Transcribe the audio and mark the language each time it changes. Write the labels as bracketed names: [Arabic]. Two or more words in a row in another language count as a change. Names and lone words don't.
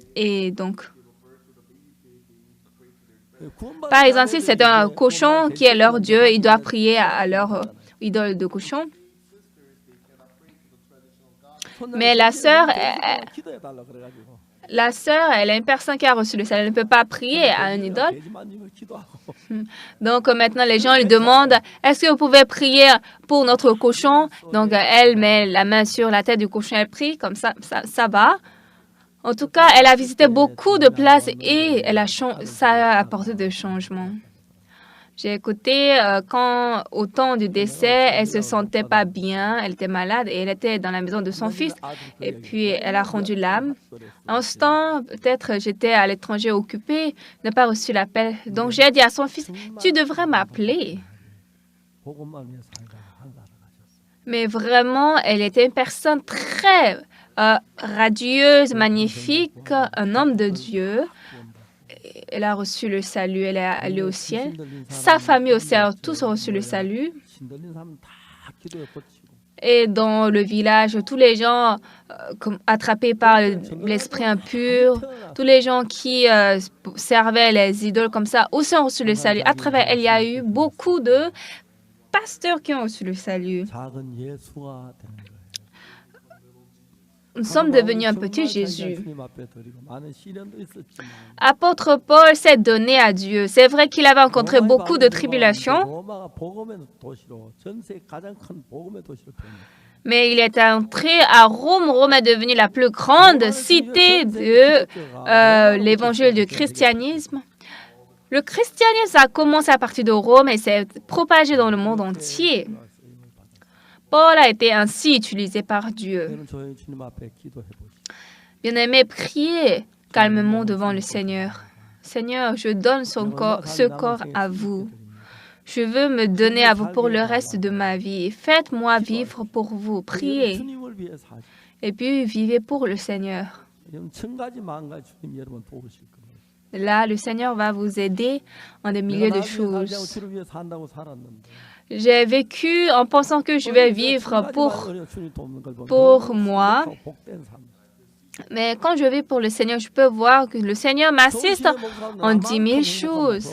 [French] Et donc, par exemple, si c'est un cochon qui est leur Dieu, ils doivent prier à leur idole de cochon. Mais la sœur, la sœur, elle est une personne qui a reçu le salut. Elle ne peut pas prier à une idole. [Korean] 돼지 만지면 기도하고. [French] Donc maintenant, les gens lui demandent, est-ce que vous pouvez prier pour notre cochon? Donc elle met la main sur la tête du cochon, elle prie, comme ça va. En tout cas, elle a visité beaucoup de places et ça a apporté des changements. J'ai écouté quand, au temps du décès, elle se sentait pas bien, elle était malade et elle était dans la maison de son fils. Et puis, elle a rendu l'âme. En ce temps, peut-être j'étais à l'étranger occupée, n'a pas reçu l'appel. Donc, j'ai dit à son fils, tu devrais m'appeler. [Korean] 복음만 위해 살다가 하늘나라 가셨어요. [French] Mais vraiment, elle était une personne très radieuse, magnifique, un homme de Dieu. Elle a reçu le salut, elle est allée au ciel. Sa famille aussi a tous reçu le salut. [Korean] 신들린 사람은 다 기도에 버티고. [French] Et dans le village, tous les gens attrapés par l'esprit impur, tous les gens qui servaient les idoles comme ça, aussi ont reçu le salut. À travers elle, il y a eu beaucoup de pasteurs qui ont reçu le salut. [Korean] 작은 예수가 되는 거예요. [French] Nous sommes devenus un petit Jésus. [Korean] 주님 앞에 드리고 많은 시련도 있었지만 [French] Apôtre Paul s'est donné à Dieu. C'est vrai qu'il avait rencontré beaucoup de tribulations, [Korean] 로마가 복음의 도시로 전 세계 가장 큰 복음의 도시로 변했어요. [French] mais il est entré à Rome. Rome est devenue la plus grande cité de l'évangile du christianisme. Le christianisme a commencé à partir de Rome et s'est propagé dans le monde entier. Paul a été ainsi utilisé par Dieu. [Korean] 저는 조용히 주님 앞에 기도해 보시죠. [French] Bien-aimés, priez calmement devant le Seigneur. Seigneur, je donne ce corps à vous. Je veux me donner à vous pour le reste de ma vie. Faites-moi vivre pour vous. Priez. [Korean] 주님을 위해 사시고 [French] Et puis, vivez pour le Seigneur. [Korean] 여러분 천가지 만가지 주님 여러분 도우실 겁니다. [French] Là, le Seigneur va vous aider en des milliers de choses. [Korean] 주를 위해 산다고 살았는데 [French] J'ai vécu en pensant que je vais vivre pour moi. Mais quand je vis pour le Seigneur, je peux voir que le Seigneur m'assiste en 10 000 choses.